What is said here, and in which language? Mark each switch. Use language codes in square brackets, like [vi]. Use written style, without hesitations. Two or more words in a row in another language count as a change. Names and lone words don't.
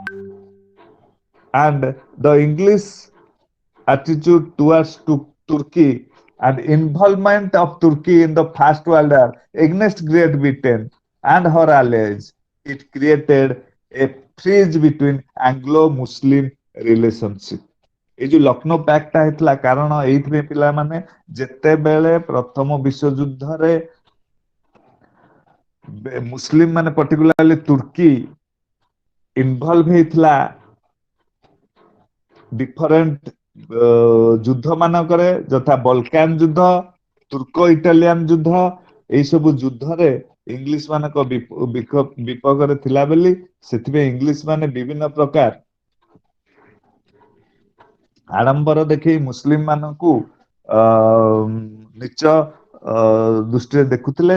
[en] and the English attitude towards Turkey and involvement of Turkey in the First World War against Great Britain and her allies, it created a freeze between Anglo-Muslim relationship. [or] এই ଯୋଉ ଲକ୍ଷ୍ନୌ ପ୍ୟାକ୍ଟଟା ହେଇଥିଲା କାରଣ ଏଇଥିପାଇଁ ପିଲାମାନେ ଯେତେବେଳେ ପ୍ରଥମ ବିଶ୍ୱଯୁଦ୍ଧରେ ମୁସଲିମ ମାନେ ପର୍ଟିକୁଲାରଲି ତୁର୍କୀ ଇନଭଲ୍ଭ ହେଇଥିଲା ଡିଫରେଣ୍ଟ ଯୁଦ୍ଧ ମାନଙ୍କରେ, ଯଥା ବଲକାନ ଯୁଦ୍ଧ, ତୁର୍କ ଇଟାଲିଆନ ଯୁଦ୍ଧ, ଏଇ ସବୁ ଯୁଦ୍ଧରେ ଇଂଲିଶ ମାନଙ୍କ ବିପକ୍ଷରେ ଥିଲା ବୋଲି ସେଥିପାଇଁ ଇଂଲିଶ ମାନେ ବିଭିନ୍ନ ପ୍ରକାର ଆଡମ୍ବର ଦେଖେଇ ମୁସଲିମ ମାନଙ୍କୁ ନିଚ ଦୃଷ୍ଟିରେ ଦେଖୁଥିଲେ।